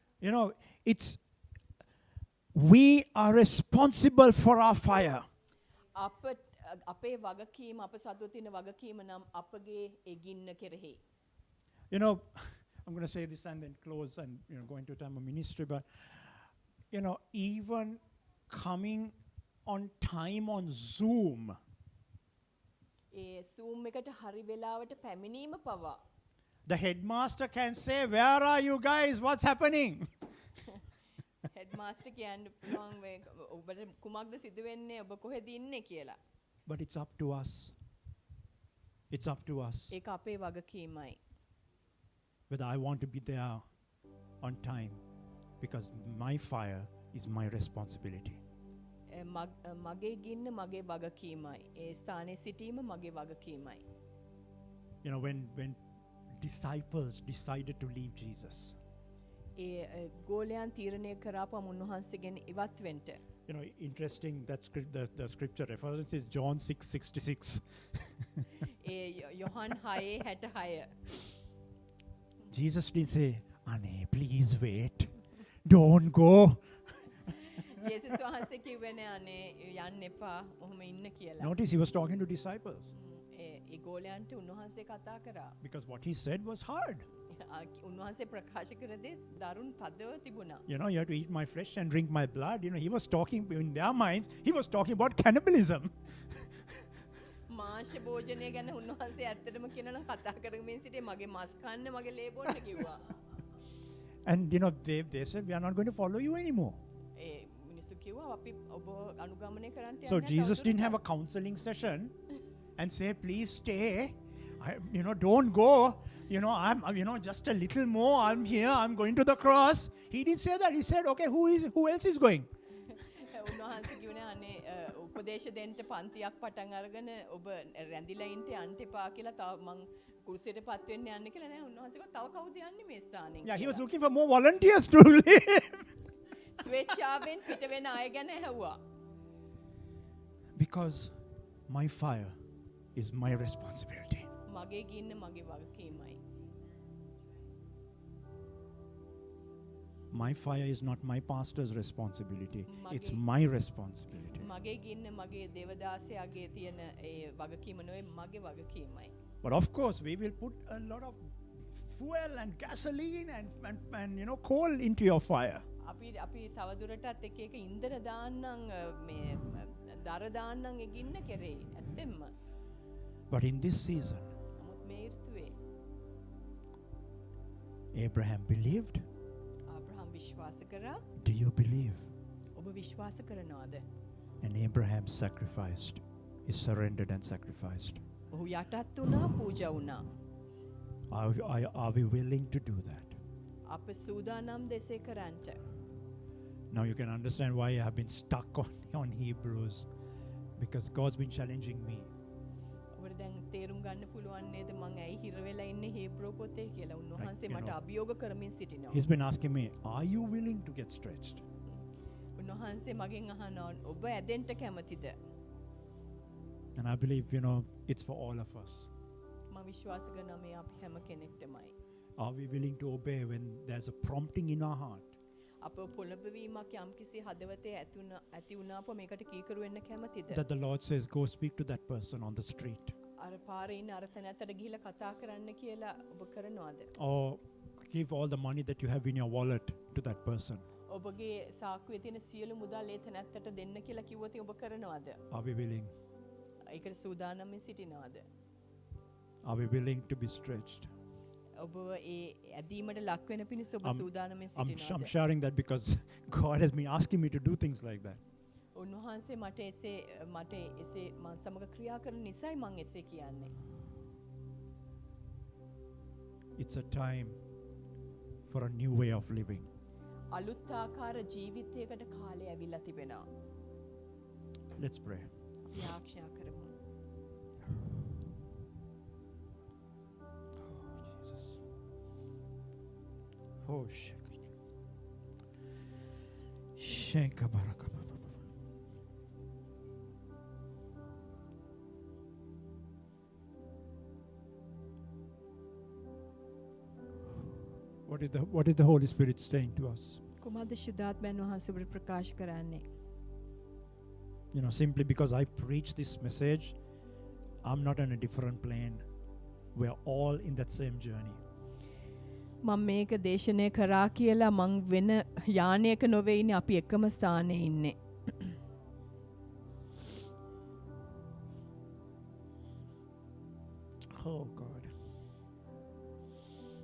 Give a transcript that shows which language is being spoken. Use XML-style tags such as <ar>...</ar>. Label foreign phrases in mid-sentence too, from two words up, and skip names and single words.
<en>We are responsible for our fire.</en> <si>අපේ වගකීම අප සතුව තියෙන වගකීම නම් අපගේ ඒ ගින්න කෙරෙහි.</si> <en>I'm going to say this and then close and go into time of ministry, but even coming on time on Zoom,</en> <si>ඒ Zoom එකට හරි වෙලාවට පැමිණීම පවා</si> <en>The headmaster can say, "Where are you guys? What's happening?"</en> <si>හෙඩ් මාස්ටර් කියන්න පුළුවන් මේ ඔබට කුමක්ද සිදු වෙන්නේ ඔබ කොහෙද ඉන්නේ කියලා.</si> <en>But it's up to us. It's up to us</en> <si>ඒක අපේ වගකීමයි.</si> <en>whether I want to be there on time, because my fire is my responsibility.</en> <si>මගේ ගින්න මගේ වගකීමයි. ඒ ස්ථානයේ සිටීම මගේ වගකීමයි.</si> <en>You know, when disciples decided to leave Jesus,</en> <si>ඒ ගෝලයන් තීරණය කරාපම උන්වහන්සේගෙන් ඉවත් වෙන්න.</si> <en>you know, interesting that the scripture reference is John 6:66.</en> <si>ඒ යොහන් 6:66.</si> <en>Jesus didn't say, "Anne, please wait. Don't go."</en> <si>ජේසුස් වහන්සේ කිව්වේ නෑ අනේ යන්න එපා ඔහොම ඉන්න කියලා.</si> <en>Notice he was talking to disciples,</en> <si>ඒ ගෝලයන්ට උන්වහන්සේ කතා කරා.</si> <en>because what he said was hard.</en> <si>උන්වහන්සේ ප්‍රකාශ කර දේ දරුණු තදව තිබුණා.</si> <en>You know, you have to eat my flesh and drink my blood. You know, he was talking, in their minds, he was talking about cannibalism.</en> <si>මාංශ භෝජනය ගැන උන්වහන්සේ ඇත්තටම කියනවා කතා කරමින් සිටේ මගේ මස් කන්න මගේ ලේ බොන්න කිව්වා.</si> <en>And, you know, they said, "We are not going to follow you anymore."</en> <si>ඒ මිනිස්සු කිව්වා අපි ඔබ අනුගමනය කරන්න</si> <en>So</en> <si>යන්නේ</si> <en>Jesus didn't have a counseling session and say, "Please stay. You know, don't go. You know, you know, just a little more. I'm here. I'm going to the cross." He didn't say that. He said, "Okay, who else is going?"</en> <si>උන්වහන්සේ කිව්වේ අනේ උපදේශ දෙන්න පන්තියක් පටන් අරගෙන ඔබ රැඳිලා ඉන්න යන්න එපා කියලා තව මං කුරුසියටපත් වෙන්න යන්න කියලා නෑ උන්වහන්සේ කිව්වා තව කවුද යන්නේ මේ ස්ථානෙන්.</si> <en>Yeah, he was looking for more volunteers to leave.</en> <si>ස්වේච්ඡාවෙන් පිට වෙන අය ගැන ඇහුවා.</si> <en>Because my fire is my responsibility.</en> <si>මගේ ගින්න මගේ වගකීමයි.</si> <en>My fire is not my pastor's responsibility. It's Mage- my responsibility.</en> <si>මගේ ගින්න මගේ දේවදාසයාගේ තියෙන ඒ වගකීම නෙවෙයි මගේ වගකීමයි.</si> <en>But of course, we will put a lot of fuel and gasoline and you know, coal into your fire.</en> <si>අපි තවදුරටත් එක එක ඉන්ධන දාන්නම් මේ දර දාන්නම් ඒ ගින්න කෙරේ ඇත්තෙන්ම.</si> <en>But in this season,</en> <si>නමුත් මේ ඍතුවේ</si> <en>Abraham believed.</en> <si>ආබ්‍රහම් විශ්වාස කරා.</si> <en>Do you believe?</en> <si>ඔබ විශ්වාස කරනවද?</si> <en>And Abraham sacrificed. He surrendered and sacrificed.</en> <si>ඔහු යටත් වුණා පූජා වුණා.</si> <en>Are we willing to do that?</en> <si>අප සූදානම් දෙසේ කරන්නට.</si> <en>Now you can understand why I have been stuck on Hebrews, because God's been challenging me.</en> <si>ඔබට දැන් තේරුම් ගන්න පුළුවන් නේද මං ඇයි හිර වෙලා ඉන්නේ හේබ්‍රෝ පොතේ කියලා උන්වහන්සේ</si> <en>you</en> <si>මට</si> <en>know,</en> <si>අභියෝග කරමින් සිටිනවා.</si> <en>He's been asking me, "Are you willing to get stretched?"</en> <si>උන්වහන්සේ මගෙන් අහනවා ඔබ ඇදෙන්න කැමතිද?</si> <en>And I believe, you know, it's for all of us.</en> <si>මම විශ්වාස කරනවා මේ අපි හැම කෙනෙක්ටමයි.</si> <en>Are we willing to obey when there's a prompting in our heart?</en> <si>අප පොළඹවීමක් යම්කිසි හදවතේ ඇති වුණාප මේකට කීකරු වෙන්න කැමතිද?</si> <en>That the Lord says, "Go speak to that person on the street."</en> <si>අර පාරේ ඉන්න අර තැනත්තට ගිහිල්ලා කතා කරන්න කියලා ඔබ කරනවද?</si> <en>Or give all the money that you have in your wallet to that person.</en> <si>ඔබගේ සාක්කුවේ තියෙන සියලු මුදල් ඒ තැනත්තට දෙන්න කියලා කිව්වොත් ඔබ කරනවද?</si> <en>Are we willing?</en> <si>ඒකට සූදානම් සිටිනවද?</si> <en>Are we willing to be stretched?</en> <si>ඔබ ඒ ඇදීමට ලක් වෙන පිණිස ඔබ සූදානම්</si> <en>I'm</en> <si>සිටිනවද?</si> <en>sharing that because God has been asking me to do things like that.</en> <si>උන්වහන්සේ මට එසේ මං සමග ක්‍රියා කරන නිසායි මං එසේ කියන්නේ.</si> <en>It's a time for a new way of living.</en> <si>අලුත් ආකාර ජීවිතයකට කාලය ඇවිල්ලා තිබෙනවා.</si> <en>Let's pray.</en> <si>අපි ආරක්ෂා කරමු. Oh, Sheka baraka.</si> <en>What is the Holy Spirit saying to us?</en> <si>කුමද්ද ශුද්ධාත්මයන් වහන්සේ ඔබට ප්‍රකාශ කරන්නේ?</si> <en>You know, simply because I preach this message, I'm not on a different plane. We're all in that same journey.</en> <si>මම මේක දේශනය කරා කියලා මං වෙන යානයක නොවේ ඉන්නේ අපි එකම ස්ථානයේ ඉන්නේ.</si> <en>Oh God.</en>